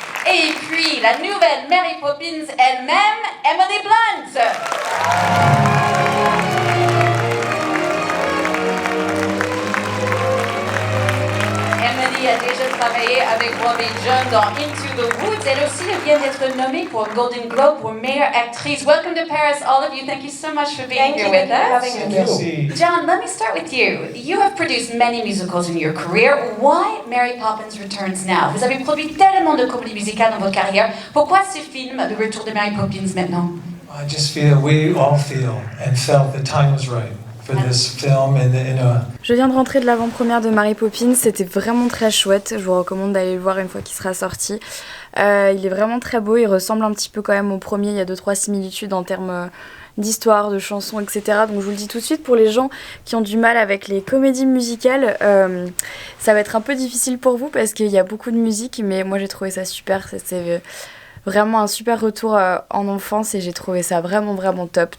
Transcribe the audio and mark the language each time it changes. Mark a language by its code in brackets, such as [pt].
[fr] Et puis la nouvelle Mary Poppins elle-même, Emily Blunt. Emily a déjà travaillé avec Robbie John dans Into the Woods. Elle aussi vient d'être nommée pour un Golden Globe pour meilleure actrice. [en] Welcome to Paris, all of you. Thank you so much for being here with us. John, let me start with you. You have produced many musicals in your career. Why Mary Poppins Returns now? [fr] Vous avez produit tellement de comédies musicales dans votre carrière. Pourquoi ce film, Le Retour de Mary Poppins, maintenant? [en] I just feel, we all feel and felt the time was right for this film [fr] Je viens de rentrer de l'avant-première de Mary Poppins, c'était vraiment très chouette, je vous recommande d'aller le voir une fois qu'il sera sorti. Il est vraiment très beau, il ressemble un petit peu quand même au premier, il y a 2-3 similitudes en termes d'histoire, de chansons, etc. Donc je vous le dis tout de suite, pour les gens qui ont du mal avec les comédies musicales, ça va être un peu difficile pour vous parce qu'il y a beaucoup de musique, mais moi j'ai trouvé ça super, c'est vraiment un super retour en enfance et j'ai trouvé ça vraiment vraiment top.